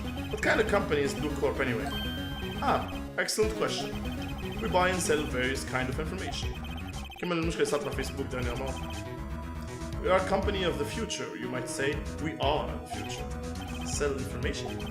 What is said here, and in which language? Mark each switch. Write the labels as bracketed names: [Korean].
[English] What kind of company is Blue Corp anyway? Excellent question. We buy and sell various kind of information. [Arabic] كمان المشكلة صارت على فيسبوك [French] dernièrement. [English] We are a company of the future, you might say. We are the future. Sell information.